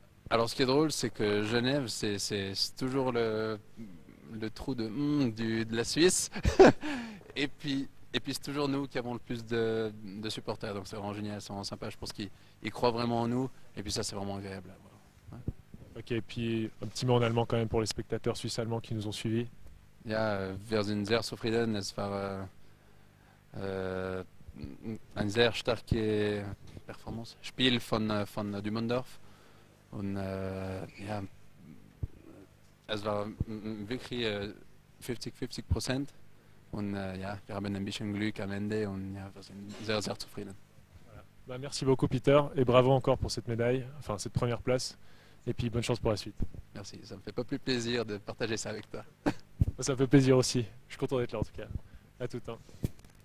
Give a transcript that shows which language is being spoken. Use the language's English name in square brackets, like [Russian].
[French] Alors ce qui est drôle, c'est que Genève, c'est toujours le trou de la Suisse. Et puis c'est toujours nous qui avons le plus de supporters, donc c'est vraiment génial, c'est vraiment sympa. Je pense qu'ils croient vraiment en nous, et puis ça c'est vraiment agréable à voir. Ouais. Ok, et puis un petit mot en allemand quand même pour les spectateurs suisses-allemands qui nous ont suivis. [German] Ja, wir sind sehr zufrieden. Es war eine sehr starke Performance, Spiel von Dumondorf. Und ja, Es war wirklich 50-50%. Und ja, wir haben ein bisschen Glück am Ende und ja, wir sind sehr, sehr zufrieden. [French] Voilà. Bah, merci beaucoup Peter et bravo encore pour cette médaille, enfin cette première place. Et puis bonne chance pour la suite. Merci, ça me fait pas plus plaisir de partager ça avec toi. Ça me fait plaisir aussi. Je suis content d'être là en tout cas. À tout. Hein.